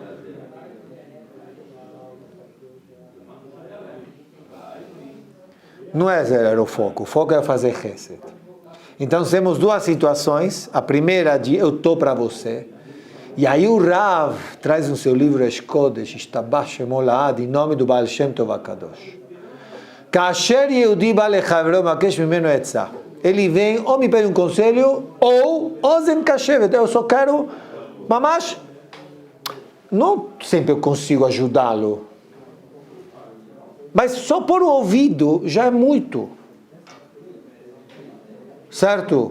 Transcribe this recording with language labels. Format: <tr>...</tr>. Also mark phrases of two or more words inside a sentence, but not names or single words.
<pt>Não é zero o foco é fazer chesed. Então temos 2 situações. A primeira de eu estou para você. E aí o Rav traz no seu livro Kodesh,</pt> <he>ישתבח שמו לעד,</he> <pt>em nome do Baal Shem Tov HaKadosh.</pt> <he>כאשר יהודי בא לחברו מבקש ממנו עצה.</he> <pt>Ele vem ou me pede um conselho ou</pt> <he>אוזן קשבת.</he> <pt>Eu só quero, mamash, não sempre eu consigo ajudá-lo. Mas só por o ouvido já é muito. Certo?</pt>